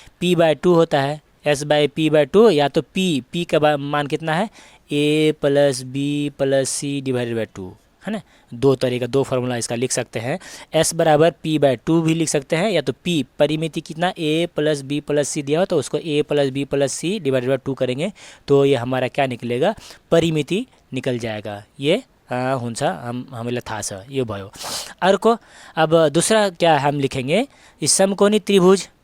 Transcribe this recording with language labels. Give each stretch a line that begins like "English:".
Hindi: P by 2 होता है, S by P by 2, या तो पी का मान कितना है, ए plus B plus C divided by 2, है ना। दो फार्मूला इसका लिख सकते हैं। एस बराबर पी बाई 2 भी लिख सकते हैं, या तो पी परिमिति कितना, ए प्लस बी प्लस सी दिया हो तो उसको ए plus B plus C divided by 2 करेंगे, तो ये हमारा क्या निकलेगा, परिमिति निकल जाएगा।
Nepali: ये हुन्छ, हामीलाई थाहा छ, यो भयो।
Hindi: अर्को, अब दूसरा क्या हम लिखेंगे, इस समकोणी त्रिभुज।